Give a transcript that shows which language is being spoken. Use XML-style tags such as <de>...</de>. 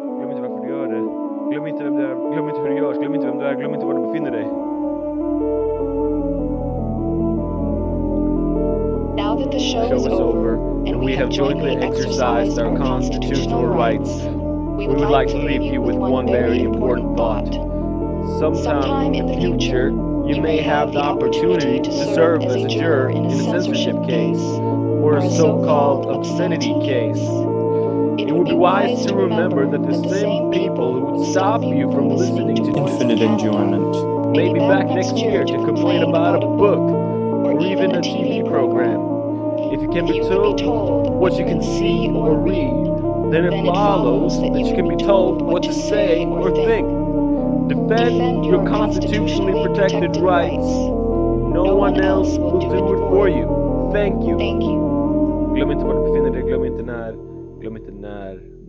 <sv>Glöm inte varför du gör det. Glöm inte vem du är. Glöm inte hur du görs. Glöm inte vem du är. Glöm inte var du befinner dig.</sv> <en>Now that the show is over, and we have jointly exercised our constitutional rights, we would like to leave you with one very important thought. Sometime in the future, you may have the opportunity to serve as a juror in a censorship case, or a so-called obscenity case. It would be wise to remember that the same people who would stop you from listening to Infinite enjoyment. may be back next year to complain about a book, or even a TV program. If you can be told what you can see or read, then it follows that you can be told what to say or think. Defend your constitutionally protected rights. No one else will do it for you. Thank you.</en> <sv>Glöm inte var du befinner dig, glöm inte när.</sv>